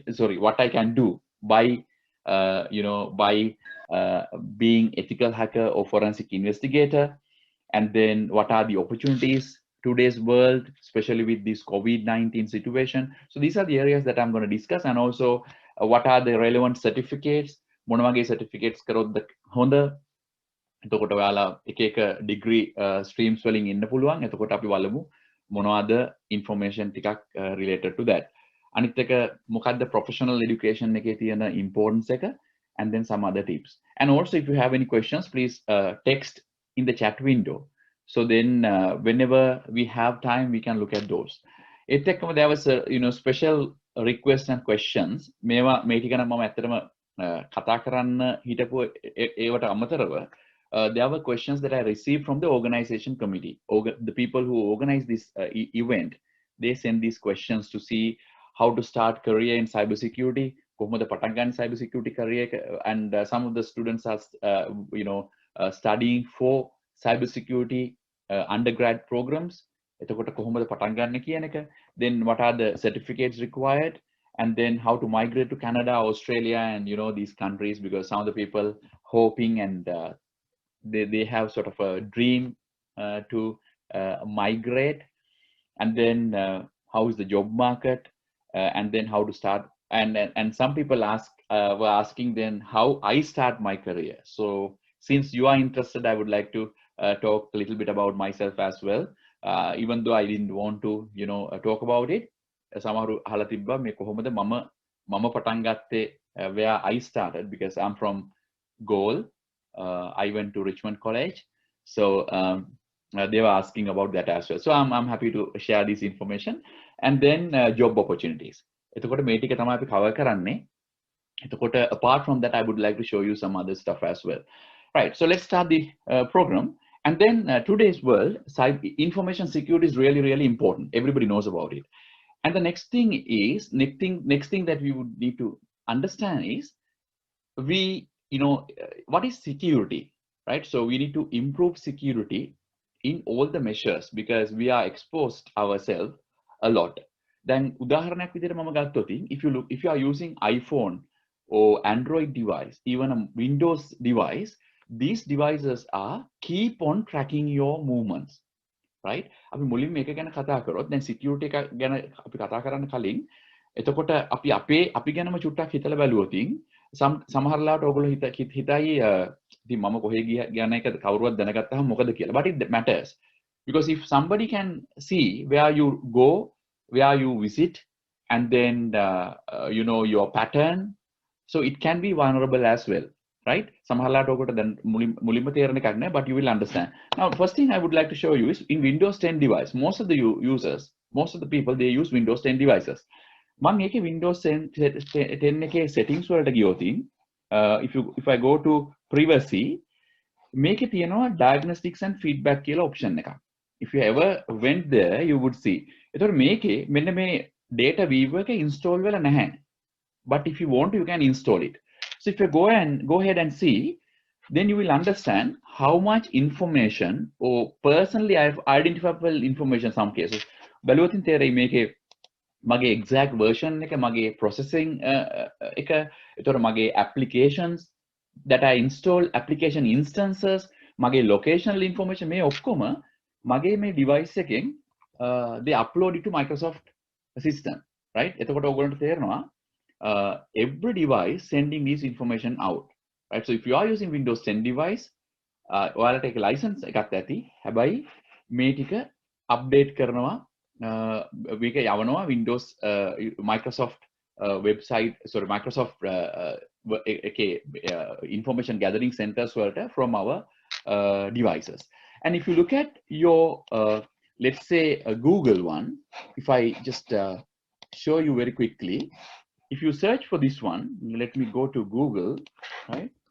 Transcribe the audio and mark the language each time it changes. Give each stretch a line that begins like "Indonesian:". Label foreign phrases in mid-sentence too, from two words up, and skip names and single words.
English: Sorry, what I can do by being ethical hacker or forensic investigator, and then what are the opportunities today's world, especially with this COVID-19 situation. So these are the areas that I'm going to discuss, and also what are the relevant certificates.
Sinhala: මොනවගේ certificates කරොත්ද හොඳ. එතකොට ඔයාලා එක එක
English: degree streams
Sinhala: වලින් ඉන්න පුළුවන්. එතකොට අපි බලමු මොනවද information ටිකක්
English: related to that.
Sinhala: අනිත් එක මොකද්ද
English: professional education
Sinhala: එකේ තියෙන importance එක,
English: and then some other tips. And also if you have any questions, please text in the chat window. So then whenever we have time, we can look at those. There was special requests and questions.
Sinhala: මේවා මේ ටික නම් මම ඇත්තටම කතා කරන්න හිටපු ඒවට අමතරව
English: there were questions that I received from the organization committee. The people who organize this event, they send these questions to see how to start career in cybersecurity,
Sinhala: කොහොමද පටන් ගන්න
English: cybersecurity career, and some of the students are studying for cybersecurity undergrad programs.
Sinhala: එතකොට කොහොමද පටන් ගන්න කියන එක,
English: then what are the certificates required, and then how to migrate to Canada, Australia, and these countries, because some of the people hoping and they have sort of a dream to migrate, and then how is the job market, and then how to start, and some people were asking then how I start my career. So since you are interested, I would like to talk a little bit about myself as well, even though I didn't want to talk about it.
Sinhala: සමහරු අහලා තිබ්බා මේ කොහොමද මම පටන් ගත්තේ,
English: where I started, because I'm from Galle. I went to Richmond College, so they were asking about that as well. So I'm happy to share this information. And then job opportunities.
Sinhala: එතකොට මේ ටික තමයි අපි cover කරන්නේ.
English: එතකොට apart from that, I would like to show you some other stuff as well. Right, so let's start the program. And then today's world, information security is really, really important. Everybody knows about it. And the next thing is, next thing that we would need to understand is, what is security, right? So we need to improve security in all the measures because we are exposed ourselves a lot. Then
Sinhala: උදාහරණයක් විදිහට මම ගත්තොත්
English: if you are using iPhone or Android device, even a Windows device, these devices are keep on tracking your movements, right?
Sinhala: අපි මුලින්ම මේක ගැන කතා කරොත් දැන් security එක ගැන අපි කතා කරන්න කලින් එතකොට අපි ගැනම චුට්ටක් හිතලා බැලුවොත් සමහරලාට ඔයගොල්ලෝ හිතයි ඉතින් මම කොහෙ ගියා එක කවුරුවත් දැනගත්තාම මොකද කියලා.
English: But it matters because if somebody can see where you go, where you visit, and then your pattern, so it can be vulnerable as well, right?
Sinhala: සමහරලාට ඔකට දැන් මුලින්ම තේරෙන එකක් නෑ,
English: but you will understand. Now first thing I would like to show you is in Windows 10 device, most of the users, most of the people, they use Windows 10 devices.
Sinhala: මම මේකේ Windows 10 එකේ settings වලට ගියොත්
English: if I go to privacy,
Sinhala: මේකේ තියෙනවා
English: diagnostics and feedback
Sinhala: කියලා option එකක්.
English: If you ever went there, you would see.
Sinhala: එතකොට මේකේ මෙන්න මේ
English: data viewer
Sinhala: එක install වෙලා නැහැ.
English: But if you want, you can install it. So if you go ahead and see, then you will understand how much information or personally I've identifiable information some cases.
Sinhala: බලුවතින් තේරෙයි මේකේ මගේ
English: exact version
Sinhala: එක, මගේ
English: processing
Sinhala: එක, එතකොට මගේ
English: applications that I install, application instances, මගේ locational information,
Sinhala: මේ ඔක්කොම මගේ මේ device එකෙන්
English: they upload it to Microsoft system, right?
Sinhala: එතකොට ඔයගොල්ලන්ට තේරෙනවා
English: every device sending this information out, right? So if you are using Windows 10 device,
Sinhala: ඔයාලට ඒක license එකක් ඇති. හැබැයි මේ ටික
English: update
Sinhala: කරනවා මේක යවනවා
English: Windows Microsoft website, sorry, Microsoft information gathering centers වලට from our devices. And if you look at your let's say a Google one, if I just show you very quickly, if you search for this one, let me go to Google, right?